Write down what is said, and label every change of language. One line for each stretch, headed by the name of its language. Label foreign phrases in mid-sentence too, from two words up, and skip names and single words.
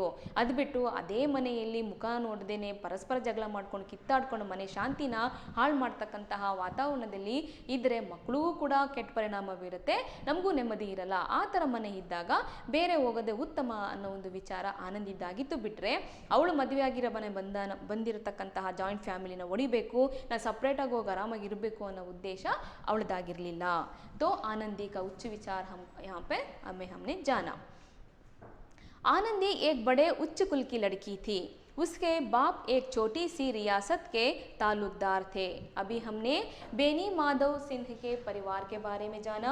Kannada: ಅದು ಬಿಟ್ಟು ಅದೇ ಮನೆಯಲ್ಲಿ ಮುಖ ನೋಡ್ದೇನೆ ಪರಸ್ಪರ ಜಗಳ ಮಾಡ್ಕೊಂಡು ಕಿತ್ತಾಡ್ಕೊಂಡು ಮನೆ ಶಾಂತಿನ ಹಾಳು ಮಾಡ್ತಕ್ಕಂತಹ ವಾತಾವರಣದಲ್ಲಿ ಇದ್ದರೆ ಮಕ್ಕಳಿಗೂ ಕೂಡ ಕೆಟ್ಟ ಪರಿಣಾಮ ಬೀರುತ್ತೆ, ನಮಗೂ ನೆಮ್ಮದಿ ಇರಲ್ಲ. ಆ ಥರ ಮನೆ ಇದ್ದಾಗ ಬೇರೆ ಹೋಗೋದೇ ಉತ್ತಮ ಅನ್ನೋ ಒಂದು ವಿಚಾರ ಆನಂದಿದ್ದಾಗಿತ್ತು. ಬಿಟ್ಟರೆ ಅವಳು ಮದುವೆ ಆಗಿರೋ ಮನೆ ಬಂದಿರತಕ್ಕಂತಹ
English: joint family
Kannada: ಹೊಡಿಬೇಕು, ನಾನು ಸಪ್ರೇಟಾಗಿ ಹೋಗಿ ಆರಾಮಾಗಿರಬೇಕು ಅನ್ನೋ ಉದ್ದೇಶ ಅವಳದಾಗಿರಲಿಲ್ಲ.
Hindi: तो आनंदी का उच्च विचार हम यहाँ पे हमने जाना. आनंदी एक बड़े उच्च कुल की लड़की थी. उसके बाप एक छोटी सी रियासत के ताल्लुकदार थे. अभी हमने बेनी माधव सिंह के परिवार के बारे में जाना.